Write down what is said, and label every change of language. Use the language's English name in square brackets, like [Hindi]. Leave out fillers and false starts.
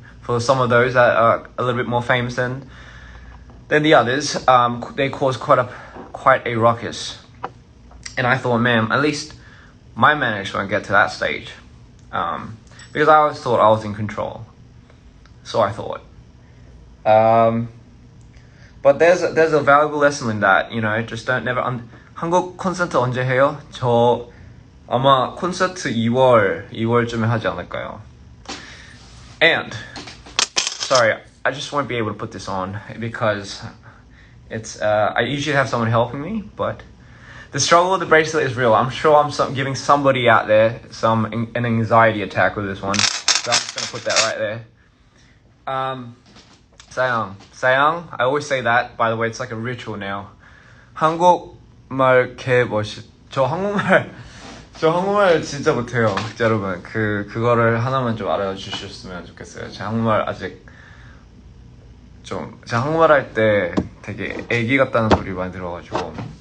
[English] For some of those that are a little bit more famous than the others, they cause quite a ruckus. And I thought, man, at least my manics won't get to that stage, because I always thought I was in control. So I thought. But there's a valuable lesson in that. Just don't never. [Korean] 한국 콘서트 언제 해요? 저 아마 콘서트 2월쯤에 하지 않을까요? [English] And sorry, I just won't be able to put this on because it's I usually have someone helping me, but the struggle with the bracelet is real. I'm sure I'm giving somebody out there an anxiety attack with this one, so I'm just gonna put that right there. [Korean] 사양. [English] I always say that. By the way, it's like a ritual now. [Korean] 한국말 개 멋있. 저 한국말 진짜 못해요, 여러분. 그거를 하나만 좀 알아주셨으면 좋겠어요. 제 한국말 아직 제가 한국말 할 때 되게 애기 같다는 소리 많이 들어가지고.